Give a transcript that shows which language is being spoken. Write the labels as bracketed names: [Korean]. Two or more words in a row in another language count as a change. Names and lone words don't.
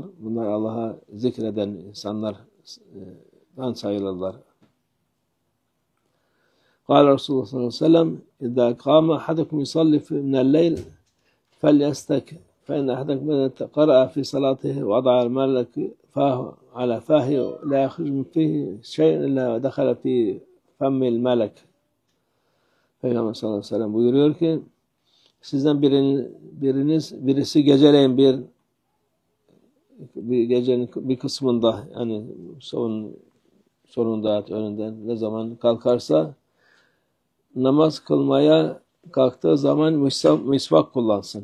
[Turkish] Bunlar Allah'a zikreden insanlardan sayılırlar. [Arabic] قال رسول الله صلى الله عليه وسلم إذا قام أحدكم يصلي من الليل فليستك فإن أحدكم قرأ في صلاته ووضع الملك فاه على فيه لا يخرج من فيه شيء إلا دخل في فم الملك. [Turkish] Peygamber [Arabic] صلى الله عليه وسلم [Turkish] buyuruyor ki sizden birisi geceleyin bir gecenin bir kısmında yani sonunda önünden ne zaman kalkarsa namaz kılmaya kalktığı zaman misvak kullansın.